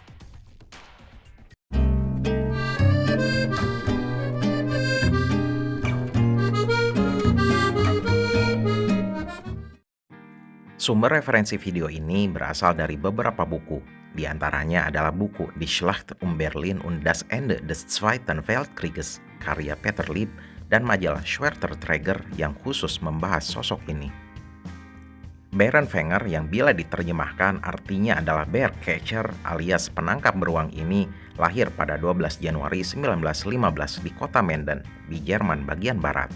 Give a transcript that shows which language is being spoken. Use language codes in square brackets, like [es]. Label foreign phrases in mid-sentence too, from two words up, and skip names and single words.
[id] Sumber referensi video ini berasal dari beberapa buku. Di antaranya adalah buku Die Schlacht um Berlin und das Ende des Zweiten Weltkrieges karya Peter Lieb dan majalah Schwerter Träger yang khusus membahas sosok ini. Bärenfänger yang bila diterjemahkan artinya adalah [en] bear catcher [id] alias penangkap beruang ini lahir pada 12 Januari 1915 di kota Menden di Jerman bagian barat.